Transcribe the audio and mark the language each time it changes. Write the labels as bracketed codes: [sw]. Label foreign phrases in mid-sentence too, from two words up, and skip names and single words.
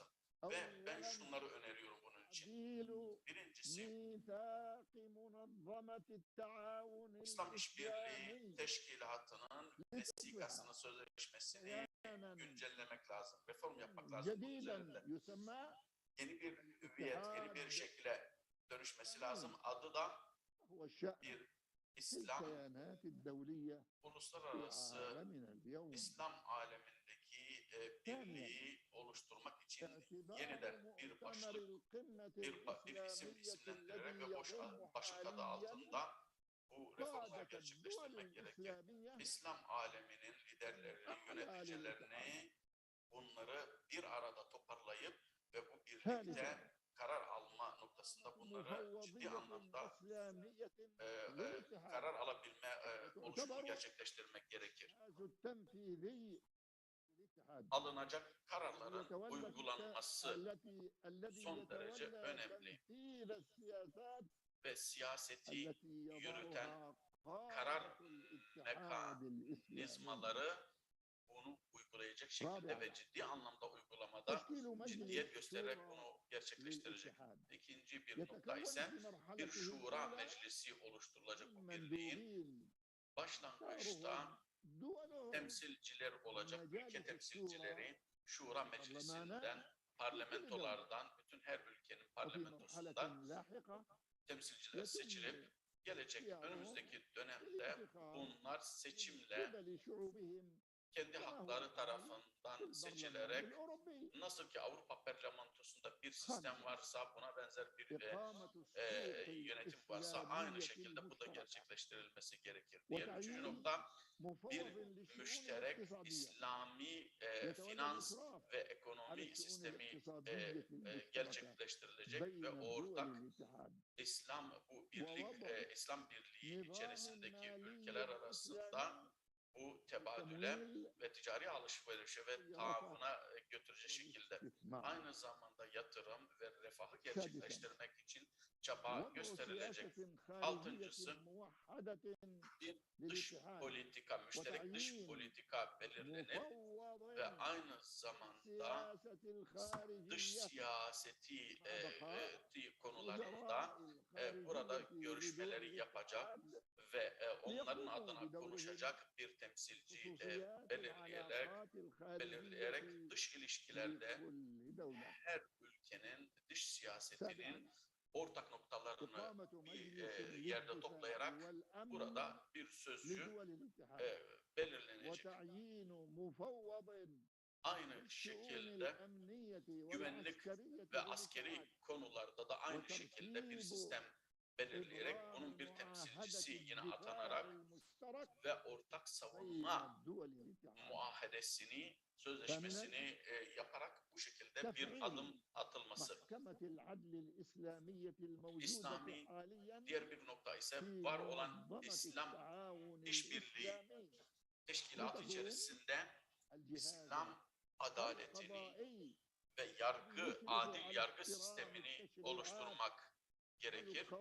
[tr] Ve ben [ar] أولاً [tr] şunları öneriyorum bunun için. [ar] تعديل [tr] Birincisi, [ar] ميثاق منظمة التعاون [tr] İslam İşbirliği [ar] الإسلامي [tr] Teşkilatı'nın vesikasını, sözleşmesini [ar] كيانا [tr] güncellemek lazım. Reform yapmak lazım bunun [ar] جديدا [tr] üzerinde. [ar] يسمى [tr] Yeni bir hüviyet, yeni bir şekle dönüşmesi lazım. Adı da [ar] هو الشأن [tr] bir [ar] في [tr] İslam, [ar] الكيانات الدولية في [tr] uluslararası [ar] عالمنا اليوم. [tr] İslam alemindeki birliği oluşturmak için [ar] اعتبار [tr] yeniden bir [ar] مؤتمر [tr] başlık, [ar] القمة [tr] bir isim [ar] الإسلامية [tr] isimlendirerek [ar] الذي [tr] ve boş [ar] يضم [tr] başlık adı [ar] حاليا [tr] altında bu reformları [ar] قادة الدول [tr] gerçekleştirmek gerekir. [ar] الإسلامية [tr] İslam aleminin liderlerini, [ar] أعلى [tr] yöneticilerini bunları bir arada toparlayıp ve bu [ar] ثالثا [tr] birlikte karar alma noktasında bunları ciddi [ar] مفوضية [tr] anlamda [ar] إسلامية [tr] karar [ar] للاتحاد [tr] alabilme oluşumu [ar] وتعتبر [tr] gerçekleştirmek gerekir. [ar] الجهاز التنفيذي للاتحاد [tr] Alınacak kararların [ar] يتولى [tr] uygulanması [ar] الذي [tr] son derece [ar] يتولى [tr] önemli [ar] تنفيذ السياسات [tr] ve siyaseti [ar] التي [tr] yürüten [ar] يضعها [tr] karar [ar] قادة الاتحاد الإسلامي. [tr] mekanizmaları bunu uygulayacak şekilde ve ciddi anlamda uygulamada [ar] تشكيل [tr] ciddiyet [ar] مجلس [tr] göstererek [ar] شورى [tr] bunu gerçekleştirecek. [ar] للاتحاد [tr] İkinci bir nokta [ar] يتكون [tr] ise [ar] في [tr] bir [ar] مرحلته [tr] şura [ar] الأولى [tr] meclisi oluşturulacak bu [ar] من [tr] birliğin. [ar] مندوبين [tr] Başlangıçta [ar] دولهم [tr] temsilciler olacak, ülke [ar] مجالس الشورى [tr] temsilcileri şura meclisinden, parlamentolardan, bütün her ülkenin [ar] وفي مرحلة [tr] parlamentosundan [ar] لاحقة [tr] temsilciler seçilip gelecek önümüzdeki dönemde [ar] الانتخاب [tr] bunlar [ar] من [tr] seçimle [ar] قبل شعوبهم [tr] kendi hakları tarafından seçilerek [ar] الأوروبي. [tr] nasıl ki Avrupa Parlamentosu'nda bir sistem varsa buna benzer bir [ar] إقامة السلطة [tr] yönetim varsa aynı [ar] الإسلامية [tr] şekilde bu da [ar] المشتركة [tr] gerçekleştirilmesi gerekir. Diğer üçüncü [ar] وتعيين [tr] nokta [ar] مفوض [tr] bir [ar] للشؤون [tr] müşterek [ar] الاقتصادية [tr] İslami [ar] يتولى [tr] finans [ar] الإشراف [tr] ve [ar] على [tr] ekonomi [ar] الشؤون [tr] sistemi [ar] الاقتصادية المشتركة [tr] gerçekleştirilecek [ar] بين [tr] ve [ar] دول [tr] ortak [ar] الاتحاد [tr] İslam bu birlik [ar] ووضع [tr] İslam Birliği [ar] نظام [tr] içerisindeki [ar] مالي [tr] ülkeler arasında [ar] إسلامي [tr] bu tebadüle [ar] تمويل [tr] ve ticari alışverişe ve [ar] الرفاه [tr] taahhüna götürecek şekilde [ar] والاستثمار. [tr] aynı zamanda yatırım ve refahı [ar] سادسا [tr] gerçekleştirmek için çaba [ar] وضع [tr] gösterilecek. [ar] سياسة خارجية [tr] Altıncısı [ar] موحدة [tr] bir dış [ar] للاتحاد [tr] politika, müşterek dış [ar] وتعيين [tr] politika belirlenip [ar] مفوض [tr] ve aynı zamanda [ar] السياسة [tr] dış [ar] الخارجية [tr] siyaseti [ar] مع بقاء [tr] konularında [ar] وزراء [tr] burada [ar] الخارجية [tr] görüşmeleri [ar] لدول [tr] yapacak [ar] الاتحاد [tr] ve onların [ar] ليقوموا [tr] adına [ar] بدورهم [tr] konuşacak bir temsilci [ar] خصوصيات [tr] belirleyerek [ar] العلاقات الخارجية [tr] belirleyerek dış ilişkilerde [ar] لكل دولة. [tr] her ülkenin dış siyasetinin [ar] سابعا [tr] ortak noktalarını [ar] إقامة [tr] bir [ar] مجلس [tr] yerde [ar] للدفاع [tr] toplayarak [ar] والأمن [tr] burada bir sözcü [ar] لدول الاتحاد [tr] belirlenecek. [ar] وتعيين مفوض [tr] Aynı [ar] للشؤون [tr] şekilde [ar] الأمنية [tr] güvenlik [ar] والعسكرية [tr] ve [ar] للاتحاد [tr] askeri konularda da aynı şekilde bir sistem belirleyerek bunun bir temsilcisi yine [ar] الدفاع [tr] atanarak [ar] المشترك [tr] ve ortak [ar] بين [tr] savunma [ar] دول الاتحاد. [tr] muahedesini, sözleşmesini yaparak bu şekilde bir [ar] تفعيل [tr] adım atılması. [ar] محكمة العدل الإسلامية الموجودة [tr] İslami [ar] حاليا [tr] diğer bir nokta ise [ar] في [tr] var olan [ar] منظمة [tr] İslam [ar] التعاون [tr] İşbirliği [ar] الإسلامي [tr] teşkilatı içerisinde [ar] الجهاز [tr] İslam adaletini [ar] القضائي [tr] ve yargı, [ar] يشرف [tr] adil [ar] على [tr] yargı [ar] احترام [tr] sistemini [ar] التشريعات [tr] oluşturmak gerekir.